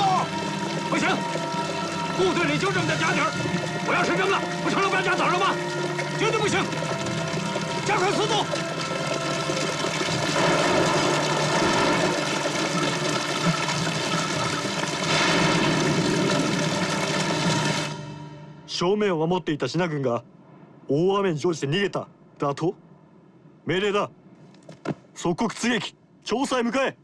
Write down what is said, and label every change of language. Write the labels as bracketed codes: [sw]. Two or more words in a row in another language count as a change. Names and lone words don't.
[zh] 不行，部队里就这么点家底儿，我要是扔了，不成了败家子了吗？绝对不行！加快速度！ [ja] 正面を守っていた信軍が大雨に乗じて逃げただと？命令だ。即刻追撃、調査へ向かえ。